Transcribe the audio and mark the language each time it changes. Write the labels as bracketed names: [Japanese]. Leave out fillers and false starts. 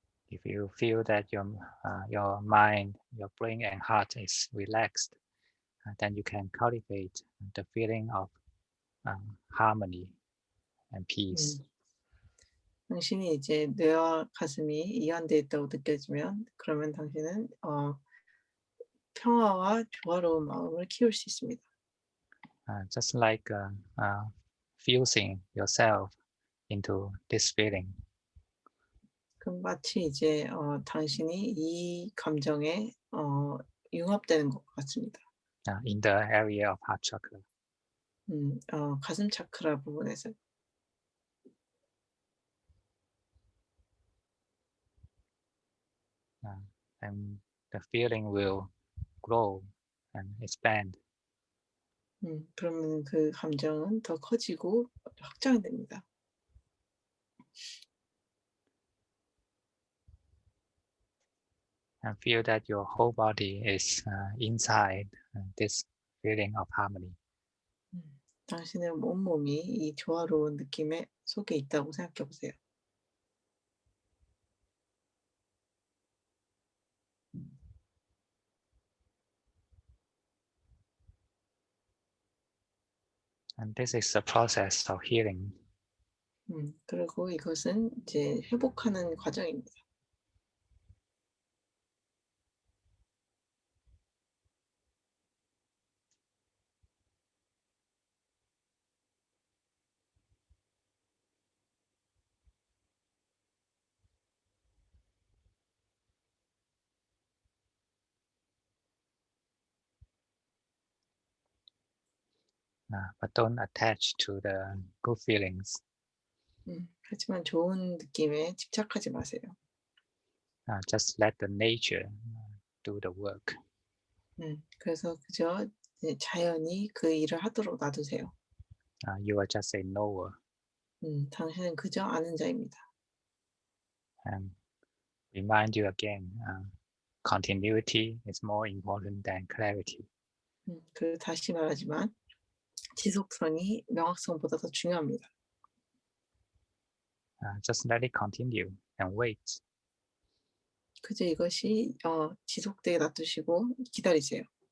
[English] If you feel that your mind, your brain and heart is relaxed, then you can cultivate the feeling of harmony and peace. [Korean] 당신이 이제 뇌와 가슴이 이완되어 있다고 느껴지면 그러면 당신은 평화와 조화로운 마음을 키울 수 있습니다. [English] Just like fusing yourself into this feeling. [Korean] 그럼 마치 이제 당신이 이 감정에 융합되는 것 같습니다. [English] In the area of heart chakra. [Korean] 가슴 차크라 부분에서. [English] And the feeling will grow and expand. [Korean] 그러면 그 감정은 더 커지고 확장됩니다. [English] And feel that your whole body is inside this feeling of harmony. [Korean] 당신의 온몸이 이 조화로운 느낌의 속에 있다고 생각해 보세요. [English] And this is the process of healing. [Korean] 그리고 이것은 이제 회복하는 과정입니다. [English] But don't attach to the good feelings. [Korean] 하지만 좋은 느낌에 집착하지 마세요. [English] Just let the nature do the work. [Korean] 그래서 그저 자연이 그 일을 하도록 놔두세요. [English] You are just a knower. [Korean] 당신은 그저 아는 자입니다. [English] And remind you again, continuity is more important than clarity. [Korean] 그 다시 말하지만 지속성이 명확성보다 더 중요합니다. [English] Just let it continue and wait. [Korean] 그저 이것이 지속되게 놔두시고 기다리세요.